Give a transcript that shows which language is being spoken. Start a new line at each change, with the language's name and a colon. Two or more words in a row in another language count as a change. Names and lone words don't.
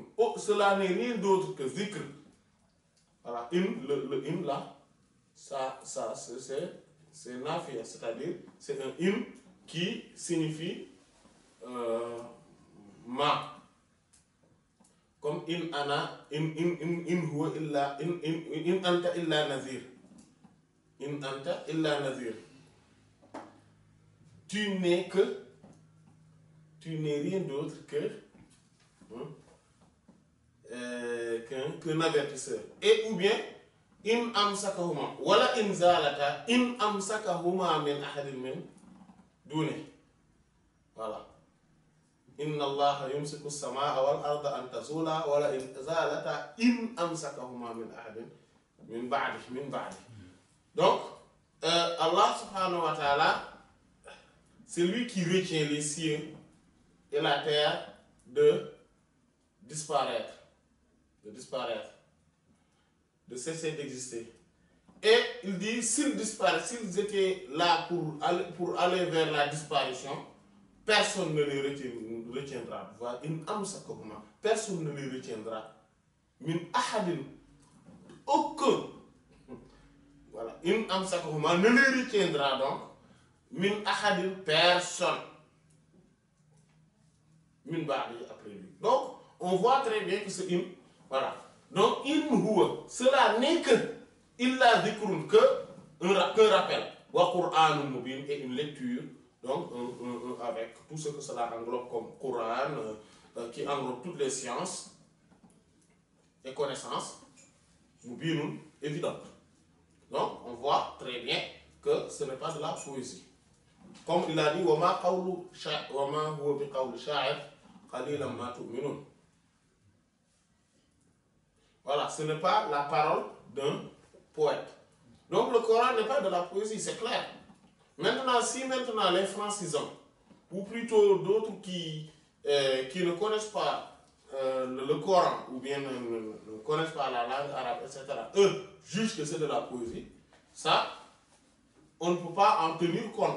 French: Cela n'est rien d'autre que dhikr. Voilà, le in là, ça c'est nafiya, c'est-à-dire c'est un in qui signifie ma.
Arabic: Comme إن أنا، إن هو إلا، إن أنت إلا نذير. إن أنت إلا نذير.
French: Tu n'es rien d'autre qu'un avertisseur. Et ou bien,
Arabic: إن أمسكهما، ولئن زالتا، إن أمسكهما من أحد من دون.
French: Voilà.
Arabic: إن الله يمسك السماء والأرض أن تزولا ولئن زالتا إن أمسكهما من أحد من بعد.
French: Donc,
Arabic: الله سبحانه وتعالى,
French: c'est lui qui retient les cieux et la terre de disparaître, de cesser d'exister. Et il dit, s'ils étaient là pour aller vers la disparition, personne ne les retiendra. Personne ne les retiendra.
Arabic: من أحد,
French: aucun. Voilà.
Arabic: إن أمسكهما
French: ne les retiendra donc.
Arabic: من أحد, personne. من بعد,
French: après lui. Donc, on voit très bien que c'est in. Voilà. Donc,
Arabic: إن هو,
French: cela n'est que
Arabic: إلا ذكر,
French: qu'un rappel.
Arabic: وقرآن مبين,
French: et une lecture. Donc, avec tout ce que cela englobe comme Coran, qui englobe toutes les sciences et connaissances, mubinun, évidentes. Donc, on voit très bien que ce n'est pas de la poésie. Comme il a dit,
Arabic: وَمَا هُوَ بِقَوْلِ شَاعِرٍ قَلِيلًا مَا تُؤْمِنُونَ.
French: Voilà, ce n'est pas la parole d'un poète. Donc le Coran n'est pas de la poésie, c'est clair. Maintenant, si les francisants, ou plutôt d'autres qui ne connaissent pas le Coran, ou bien ne connaissent pas la langue arabe, etc., eux jugent que c'est de la poésie, ça, on ne peut pas en tenir compte.